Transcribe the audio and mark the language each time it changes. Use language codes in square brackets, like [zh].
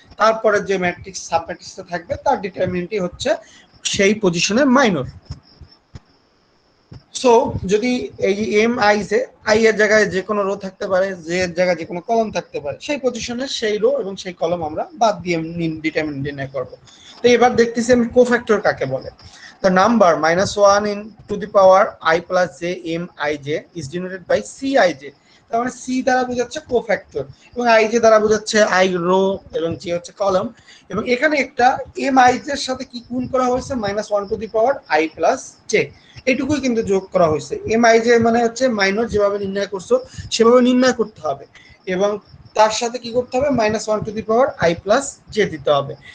[bn] তারপরে যে ম্যাট্রিক্স সাবম্যাট্রিক্সটা থাকবে তার ডিটারমিনেন্টই হচ্ছে সেই পজিশনের মাইনর। সো যদি এই এম আই জে, আই এর জায়গায় যে কোনো রো থাকতে পারে, জে এর জায়গায় যে কোনো কলম থাকতে পারে, সেই পজিশনে সেই রো এবং সেই কলম আমরা বাদ দিয়ে ডিটারমিনেন্ট নির্ণয় করব। তো এবার দেখতেছি আমি কোফ্যাক্টর কাকে বলে। [en] The number -1 into the power I plus j m I j is denoted by c I j। [bn] তার মানে c দ্বারা বোঝাচ্ছে কোফ্যাক্টর এবং i j দ্বারা বোঝাচ্ছে i রো এবং j হচ্ছে কলম। এবং এখানে একটা m I j এর সাথে কি গুণ করা হয়েছে, [en] -1 to the power I plus j, [bn] এটুকুই কিন্তু যোগ করা হয়েছে। এম আই জে মানে হচ্ছে মাইনর যেভাবে নির্ণয় করছো সেভাবে নির্ণয় করতে হবে এবং তার সাথে কি করতে হবে, [en] -1 to the power I plus j [bn] দিতে হবে।